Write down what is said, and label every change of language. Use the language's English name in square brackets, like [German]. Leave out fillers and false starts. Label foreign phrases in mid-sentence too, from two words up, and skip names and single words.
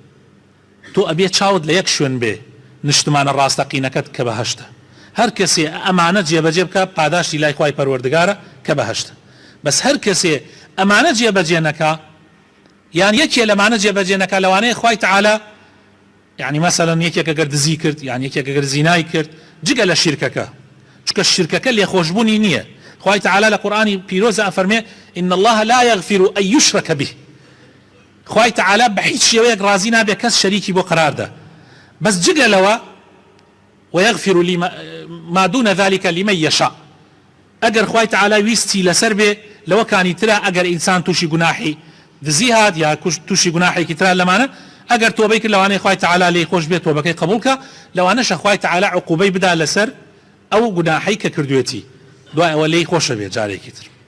[Central Kurdish] تۆ ئەبێ چاوت لە یەک شوێن بێ نیشتمانە ڕاستەقینەکەت کە بەهەشتە هەر کەسێ ئەمانە جێبەجێ بکە پاداشتی لای خوای پەروەردگارە کە بەهەشتە بەس هەر کەسێ ئەمانە جێبەجێ نەکا یان یەکێ لەمانە جێبەجێ نەکا لەوانەیە خوای تەعالا [Arabic] يعني مثلا [Central Kurdish] یەکێک ئەگەر دزی کرد یان یەکێک ئەگەر زینای کرد جگە لە شیرکەکە چونکە شیرکەکە لێخۆشبوونی نییە خوای تەعالا لە قورئانی پیرۆزە ئەفەرمێ [Arabic] إن الله لا يغفر أن يشرك به [Central Kurdish] خوای تەعالا بە هیچ شێوەیەک ڕازی نابێ کەس شەریکی بۆ قەراردا بەس جگە لەوە [Arabic] ويغفر ما دون ذلك لمن يشاء [Central Kurdish] ئەگەر خوای تەعالا ویستی لەسەر بێ لەوە کانی ترە ئەگەر ئینسان تووشی گوناحی دزی هات یا تووشی گوناحێکی ترە لەمانە ئەگەر تۆبەی کرد لەوانەیە خوای تەعالا لێی خۆش بێت تۆبەکەی قبولکە لەوانەشە خوای تەعالا عقوبەی بدا لەسەر ئەو گوناحەی کە کردوێتی دوای ئەوە لێی خۆشە بێت جارێکی تر